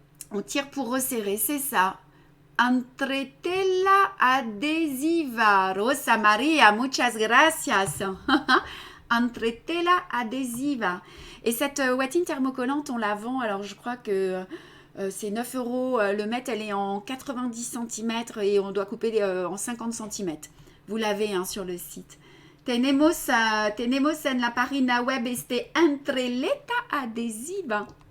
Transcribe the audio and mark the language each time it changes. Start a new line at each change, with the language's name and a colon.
French: On tire pour resserrer, c'est ça.
Spanish: Entretela adhesiva. Rosa Maria, muchas gracias. Entretela adhesiva.
French: Et cette ouatine thermocollante, on la vend, alors je crois que c'est 9 € le mètre, elle est en 90 cm et on doit couper en 50 cm. Vous l'avez hein, sur le site.
Spanish: Tenemos en la página web entreleta adhesiva.